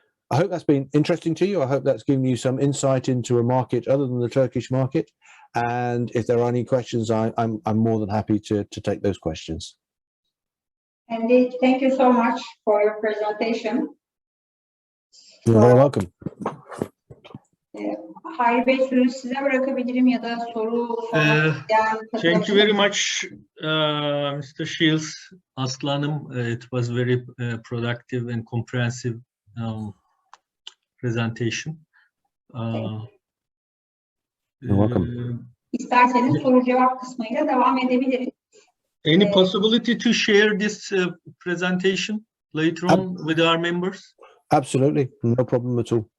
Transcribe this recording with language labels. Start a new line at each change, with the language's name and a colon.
English: I hope that's been interesting to you. I hope that's given you some insight into a market other than the Turkish market. And if there are any questions, I'm more than happy to take those questions. Indeed, thank you so much for your presentation. You're very welcome.
Turkish: Hayri Bey, sözü size bırakabilirim ya da soru sormak isteyen.
English: Thank you very much, Mr. Shields, Aslanım. It was very productive and comprehensive presentation. You're welcome.
Turkish: İsterseniz soru cevap kısmıyla devam edebiliriz.
English: Any possibility to share this presentation later on with our members? Absolutely, no problem at all.